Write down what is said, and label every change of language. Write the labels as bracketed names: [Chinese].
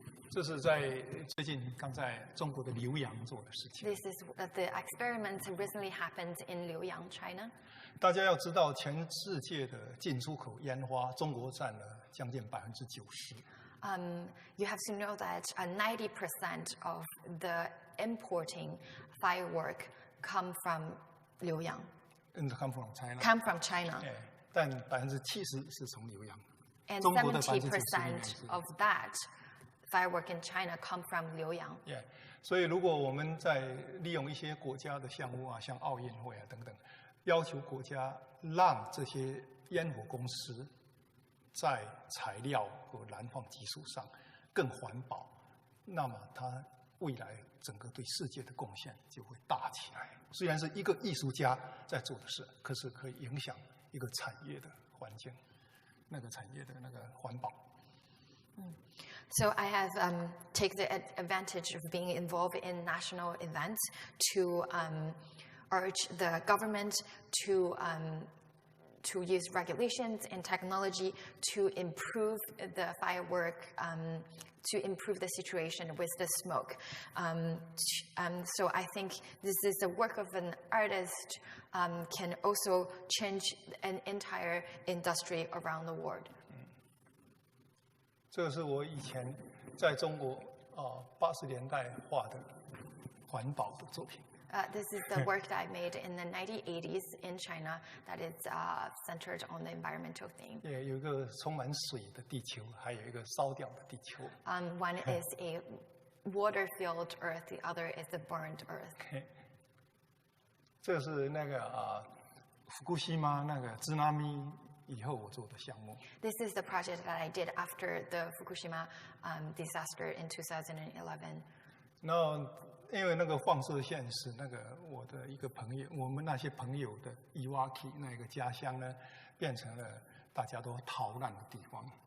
[Chinese] 这是在最近刚在中国的浏阳做的事情。 [English] This is the experiment recently happened in Liuyang, China. [Chinese] 大家要知道，全世界的进出口烟花，中国占了将近90%。 [English] You have to know that 90% of the importing firework come from Liuyang. Come from China. Come from China. [Chinese] 但70%是从浏阳。 [English] And [Chinese] 中国的 [English] 70% of that firework in China come from Liuyang. [Chinese] 所以，如果我们在利用一些国家的项目像奥运会等等，要求国家让这些烟火公司在材料和燃放技术上更环保，那么它未来整个对世界的贡献就会大起来。虽然是一个艺术家在做的事，可是可以影响一个产业的环境，那个产业的那个环保。 [English] So I have taken the advantage of being involved in national events to urge the government to use regulations and technology to improve the firework, to improve the situation with the smoke. So I think this is the work of an artist can also change an entire industry around the world. [Chinese] 这是我以前在中国80年代画的环保的作品。 [English] This is the work that I made in the 1980s in China that is centered on the environmental theme. [Chinese] 有一个充满水的地球，还有一个烧掉的地球。 [English] One is a water-filled earth, the other is a burned earth. [Chinese] 这是那个Fukushima那个津波以后我做的项目。 [English] This is the project that I did after the Fukushima disaster in 2011. [Chinese] 然后因为那个放射线是那个我的一个朋友，我们那些朋友的伊瓦基那个家乡呢，变成了大家都逃难的地方。